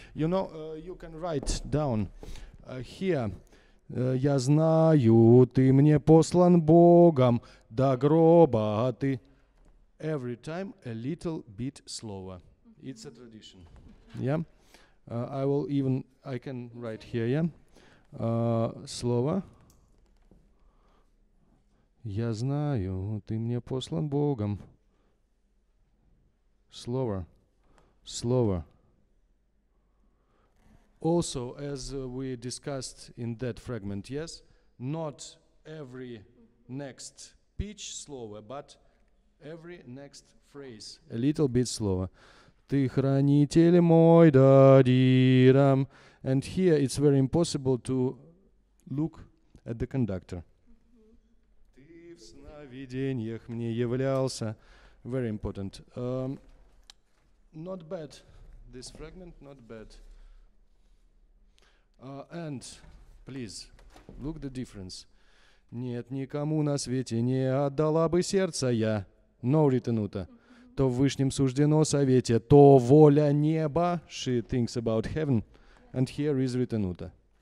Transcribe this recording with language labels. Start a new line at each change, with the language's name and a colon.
English: You know, you can write down here.
Russian: Я знаю, ты мне послан Богом до гроба, а ты.
English: Every time a little bit slower. It's a tradition. Yeah. I can write here. Yeah. Слово.
Russian: Я знаю, ты мне послан Богом.
English: Slower. Slower. Also, as we discussed in that fragment, yes, not every next pitch slower, but every next phrase a little bit slower.
Russian: Ты хранитель мой, да-ди-рам.
English: And here it's very impossible to look at the conductor. Ты в сновидениях мне являлся. Very important. Not bad. This fragment, not bad. And please look the difference.
Russian: Нет никому на свете не отдала бы сердца я.
English: No ритенута.
Russian: То в вышнем суждено совете, то воля неба.
English: She thinks about heaven. And here is ритенута.